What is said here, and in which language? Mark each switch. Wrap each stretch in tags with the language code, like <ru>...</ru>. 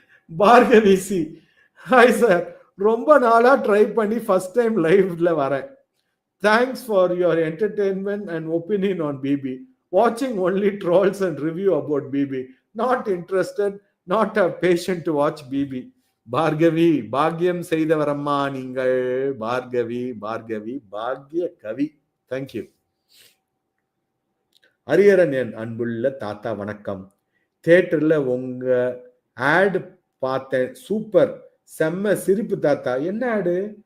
<ta>பார்கவிசி, hi sir, ரொம்ப நாளா try பண்ணி ஃபர்ஸ்ட் டைம் லைவ்ல வரேன்.</ta> <en>Thanks for your entertainment and opinion on BB. Watching only trolls and review about BB. Not interested, not a patient to watch BB.</en> <ta>Bhargavi, பாக்கியம் செய்தவரம்மா நீங்கள். பார்கவி பாக்கிய கவி. Thank you. Hariharan, என் அன்புள்ள தாத்தா வணக்கம். தியேட்டர்ல உங்க ஆட் பார்த்தேன், சூப்பர், செம்ம சிரிப்பு தாத்தா. என்ன ஆடு?</ta>